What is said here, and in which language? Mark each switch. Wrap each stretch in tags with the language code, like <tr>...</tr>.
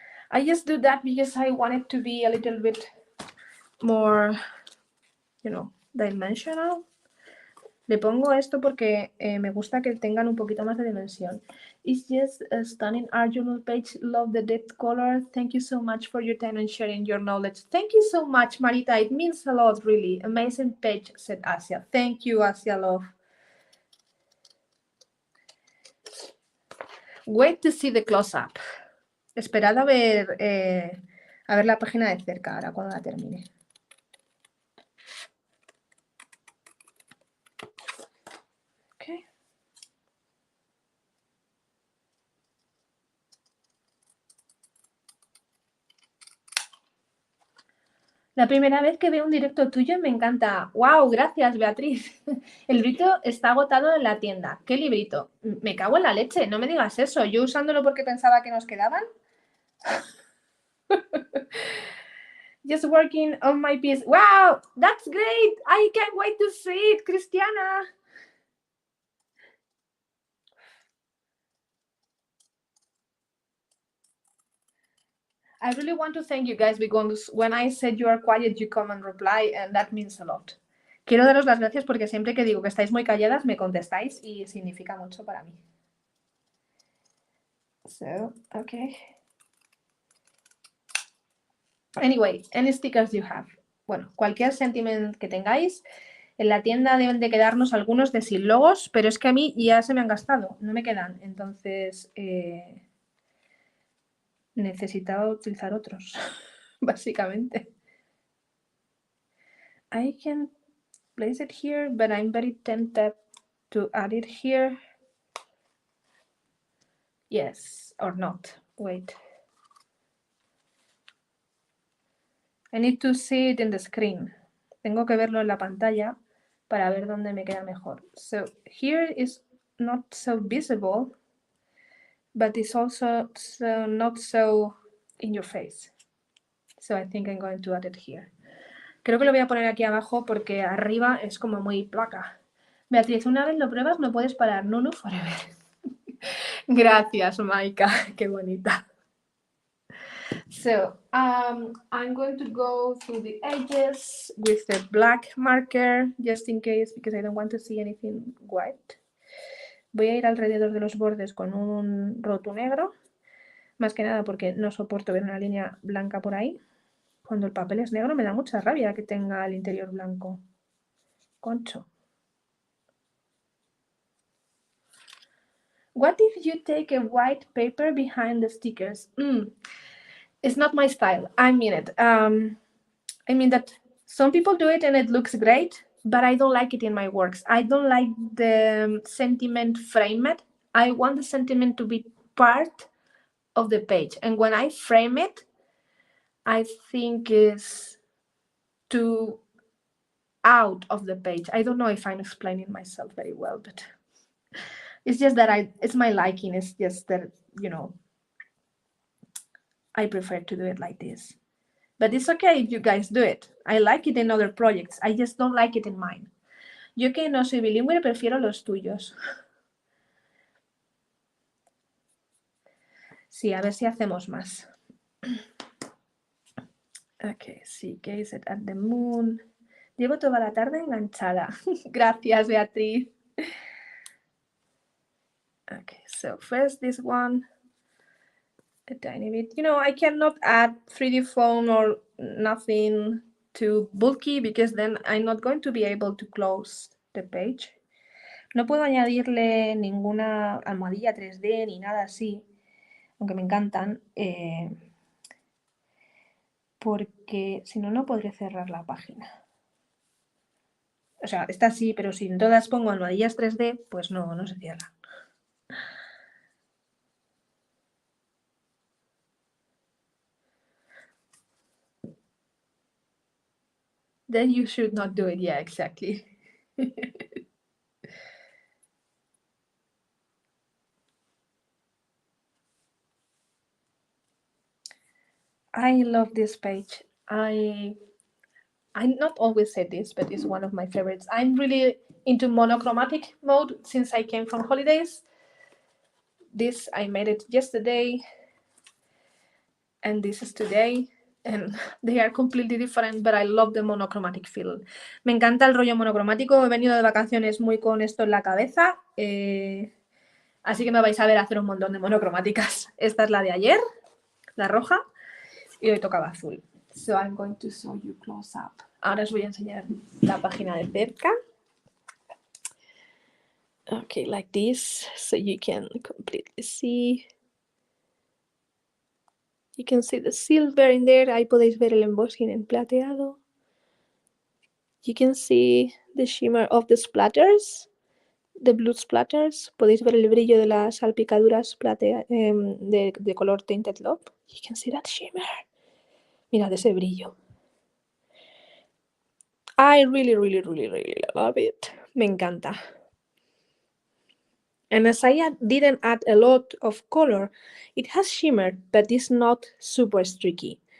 <en>I just do that because I want it to be a little bit more, dimensional.</en> <es>Le pongo esto porque me gusta que tengan un poquito más de dimensión.</es> <en>It's just a stunning art journal page. Love the depth color. Thank you so much for your time and sharing your knowledge. Thank you so much, Marita. It means a lot, really. Amazing page, said Asia. Thank you, Asia, love. Wait to see the close-up.</en> <es>Esperad a ver la página de cerca ahora cuando la termine.</es> <en>Okay.</en> <es>La primera vez que veo un directo tuyo me encanta. ¡Wow! Gracias, Beatriz. El librito está agotado en la tienda. ¿Qué librito? Me cago en la leche, no me digas eso. Yo usándolo porque pensaba que nos quedaban.</es> <en>Just working on my piece. ¡Wow! That's great. I can't wait to see it, Cristiana. I really want to thank you guys because when I said you are quiet, you come and reply, and that means a lot.</en> <es>Quiero daros las gracias porque siempre que digo que estáis muy calladas, me contestáis y significa mucho para mí.</es> <en>So, okay. Anyway, any stickers you have.</en> <es>Bueno, cualquier sentiment que tengáis. En la tienda deben de quedarnos algunos de sin logos, pero es que a mí ya se me han gastado, no me quedan. Entonces, necesitaba utilizar otros, básicamente.</es> <en>I can place it here, but I'm very tempted to add it here. Yes, or not. Wait. I need to see it in the screen.</en> <es>Tengo que verlo en la pantalla para ver dónde me queda mejor.</es> <en>So here is not so visible, but it's also not so in your face. So I think I'm going to add it here.</en> <es>Creo que lo voy a poner aquí abajo porque arriba es como muy placa. Beatriz, una vez lo pruebas no puedes parar. Nunu forever. Gracias, Maika. Qué bonita.</es> <en>So, I'm going to go through the edges with the black marker, just in case, because I don't want to see anything white.</en> <es>Voy a ir alrededor de los bordes con un roto negro, más que nada porque no soporto ver una línea blanca por ahí. Cuando el papel es negro me da mucha rabia que tenga el interior blanco. Concho.</es> <en>What if you take a white paper behind the stickers? It's not my style. I mean it. I mean that some people do it and it looks great, but I don't like it in my works. I don't like the sentiment framed. I want the sentiment to be part of the page. And when I frame it, I think it's too out of the page. I don't know if I'm explaining myself very well, but it's just that it's my liking. It's just that, you know, I prefer to do it like this. But it's okay if you guys do it. I like it in other projects. I just don't like it in mine.</en> <es>Yo que no soy bilingüe, prefiero los tuyos. Sí, a ver si hacemos más. Okay, sí, gaze at the moon. Llevo toda la tarde enganchada. Gracias, Beatriz.</es> <en>Okay, so first this one. A tiny bit. You know, I cannot add 3D foam or nothing too bulky because then I'm not going to be able to close the page.</en> <es>No puedo añadirle ninguna almohadilla 3D ni nada así, aunque me encantan, porque si no, no podré cerrar la página. O sea, esta sí, pero si en todas pongo almohadillas 3D, pues no se cierra.</es> <en>Then you should not do it. Yeah, exactly. I love this page. I not always say this, but it's one of my favorites. I'm really into monochromatic mode since I came from holidays. This, I made it yesterday, and this is today, and they are completely different, but I love the monochromatic feel.</en> <es>Me encanta el rollo monocromático. He venido de vacaciones muy con esto en la cabeza, así que me vais a ver hacer un montón de monocromáticas. Esta es la de ayer, la roja, y hoy tocaba azul.</es> <en>So I'm going to show you close up.</en> <es>Ahora os voy a enseñar la página de cerca.</es> <en>Okay, like this, so you can completely see. You can see the silver in there.</en> <es>Ahí podéis ver el embossing en plateado.</es> <en>You can see the shimmer of the splatters, the blue splatters.</en> <es>Podéis ver el brillo de las salpicaduras de color Tainted Love.</es> <en>You can see that shimmer.</en> <es>Mirad ese brillo.</es> <en>I really love it.</en> <es>Me encanta.</es> <en>And as I didn't add a lot of color, it has shimmered, but it's not super streaking.</en>